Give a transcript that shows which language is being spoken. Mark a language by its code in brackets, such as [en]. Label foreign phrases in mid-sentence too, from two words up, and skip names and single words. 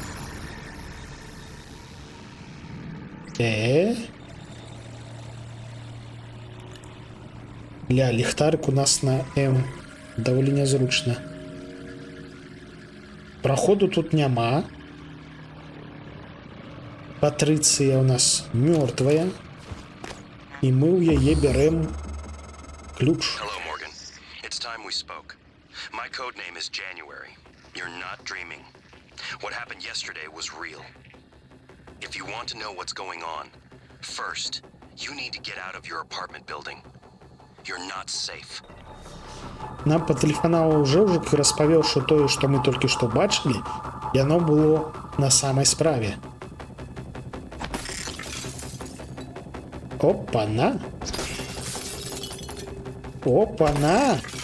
[be] Ля, ліхтарик у нас на М. Даволі нязручна. Праходу тут няма. Патрыцыя у нас мёртвая. І мы ў яе бярэм ключ. [en] Hello, Morgan. It's time we spoke. My code name is January. You're not dreaming. What happened yesterday was real. If you want to know what's going on, first, you need to get out of your apartment building. You're not safe. [be] Нам патэлефанаваў Жэўжык і распавёў, што тое, што мы толькі што бачылі, яно было на самай справе. Опа-на! Опа-на!